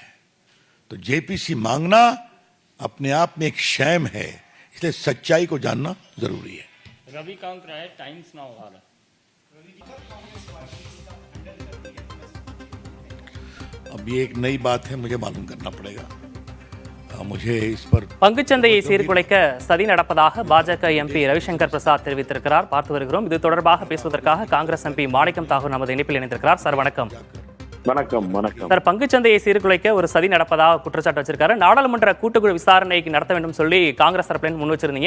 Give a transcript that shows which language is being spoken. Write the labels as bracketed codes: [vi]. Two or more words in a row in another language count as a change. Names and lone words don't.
[hi] तो जेपीसी मांगना अपने आप में एक शैम है, इसलिए सच्चाई को जानना जरूरी है। रविकांत राय टाइम्स नाउ भारत। अब ये एक नई बात है, मुझे मालूम करना पड़ेगा। मुझे इस पर [ta] பங்குச்சந்தையை சீர்குலைக்க சதி நடப்பதாக பாஜக எம்பி ரவிசங்கர் பிரசாத் தெரிவித்திருக்கிறார். பார்த்து வருகிறோம். இது தொடர்பாக பேசுவதற்காக காங்கிரஸ் எம்பி மாணிக்கம் தாகூர் நமது இணைப்பில் இணைந்திருக்கிறார். சார் வணக்கம். வணக்கம். சார், பங்குச்சந்தையை சீர்குலைக்க ஒரு சதி நடப்பதாக குற்றச்சாட்டு வச்சிருக்காரு. நாடாளுமன்ற கூட்டுக்குழு விசாரணைக்கு நடத்த வேண்டும் சொல்லி காங்கிரஸ் தரப்பில் முன் வச்சிருந்தீங்க.